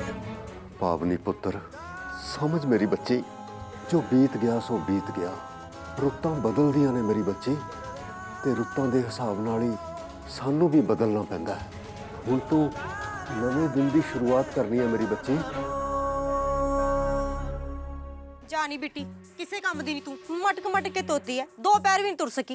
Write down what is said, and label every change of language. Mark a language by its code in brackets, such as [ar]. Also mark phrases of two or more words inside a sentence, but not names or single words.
[pa] ਪਾਵਨੀ ਪੁੱਤਰ ਸਮਝ ਮੇਰੀ ਬੱਚੀ ਜੋ ਬੀਤ ਗਿਆ ਸੋ ਬੀਤ ਗਿਆ ਰੁੱਤਾਂ ਬਦਲਦੀਆਂ ਨੇ ਮੇਰੀ ਬੱਚੀ, ਤੇ ਰੁੱਤਾਂ ਦੇ ਹਿਸਾਬ ਨਾਲ ਹੀ ਸਾਨੂੰ ਵੀ ਬਦਲਣਾ ਪੈਂਦਾ ਹੈ। ਹੁਣ ਤੂੰ ਨਵੇਂ ਦਿਨ ਦੀ ਸ਼ੁਰੂਆਤ ਕਰਨੀ ਹੈ ਮੇਰੀ ਬੱਚੀ। ਜਾ ਨਹੀਂ ਬੇਟੀ, ਕਿਸੇ ਕੰਮ ਦੀ ਨਹੀਂ ਤੂੰ, ਮਟਕ ਕੇ ਤੋਤੀ ਐ, 2 ਪੈਰ ਵੀ ਨਹੀਂ ਤੁਰ ਸਕੀ।